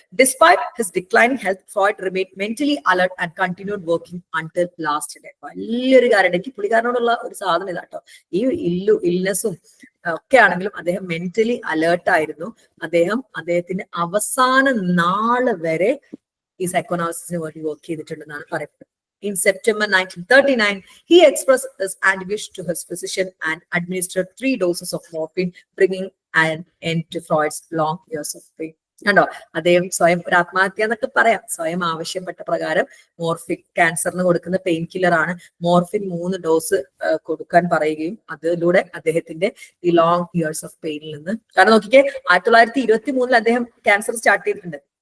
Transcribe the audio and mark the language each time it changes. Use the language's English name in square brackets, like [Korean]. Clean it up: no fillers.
[English] Despite his declining health, Freud remained mentally alert and continued working until last day. [Malayalam] വലിയൊരു കാര്യം എനിക്ക് പുള്ളിക്കാരനോടുള്ള ഒരു സാധനം ഇതാട്ടോ. ഈ ഇൽനെസ്സും ഒക്കെ ആണെങ്കിലും അദ്ദേഹം മെന്റലി അലേർട്ട് ആയിരുന്നു. അദ്ദേഹത്തിന്റെ അവസാന നാള് വരെ ഈ സൈക്കോനാലിസിസിന് വേണ്ടി വർക്ക് ചെയ്തിട്ടുണ്ടെന്നാണ് പറയുന്നത്. [English] In September 1939, he expressed his anguish to his physician and administered 3 doses of morphine, bringing an end to Freud's long years of pain. [Malayalam] കണ്ടോ, അദ്ദേഹം സ്വയം ഒരു ആത്മഹത്യ എന്നൊക്കെ പറയാം. സ്വയം ആവശ്യപ്പെട്ട പ്രകാരം മോർഫിൻ, ക്യാൻസറിന് കൊടുക്കുന്ന പെയിൻ കില്ലർ ആണ്, മോർഫിൻ 3 ഡോസ് കൊടുക്കാൻ പറയുകയും അതിലൂടെ അദ്ദേഹത്തിന്റെ ഈ ലോങ് ഇയേഴ്സ് ഓഫ് പെയിനിൽ നിന്ന്, കാരണം നോക്കിക്കേ 1923 അദ്ദേഹം ക്യാൻസർ സ്റ്റാർട്ട് ചെയ്തിട്ടുണ്ട്.